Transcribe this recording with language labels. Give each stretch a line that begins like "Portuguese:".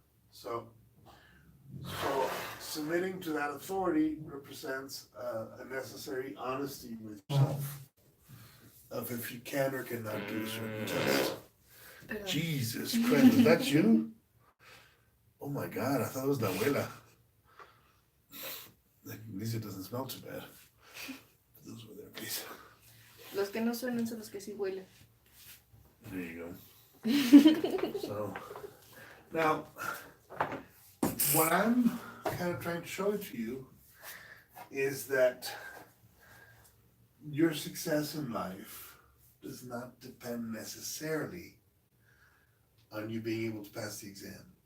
English: So submitting to that authority represents a necessary honesty with yourself of if you can or cannot do a certain test. Jesus Christ, is that you? Oh my God, I thought it was La Abuela. At least it doesn't smell too bad. Those were their piece.
Spanish: Los que no suenan son los que sí huelen.
English: There you go. So, now, what I'm kind of trying to show to you is that your success in life does not depend necessarily on you being able to pass the exam.